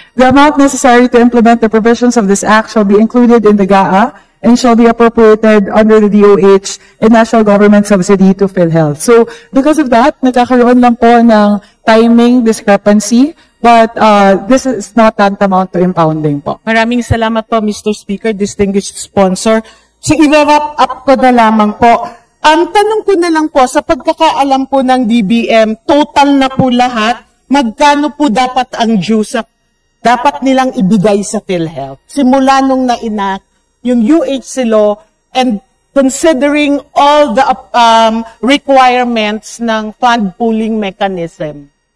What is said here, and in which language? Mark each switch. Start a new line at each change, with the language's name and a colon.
English: The amount necessary to implement the provisions of this act shall be included in the GAA and shall be appropriated under the DOH and national government subsidy to PhilHealth. So, because of that,
Filipino: nagkakaroon lang po ng
English: timing discrepancy, but this is not tantamount to impounding po.
Filipino: Maraming salamat po, Mr.
English: Speaker, distinguished sponsor.
Filipino: So, i-wrap up ko na lamang po. Ang tanong ko na lang po, sa pagkakaalam po ng DBM, total na po lahat, magkano po dapat ang dues dapat nilang ibigay sa PhilHealth? Simula nung na-enact yung
English: UHC law and considering all the requirements ng fund pooling mechanism.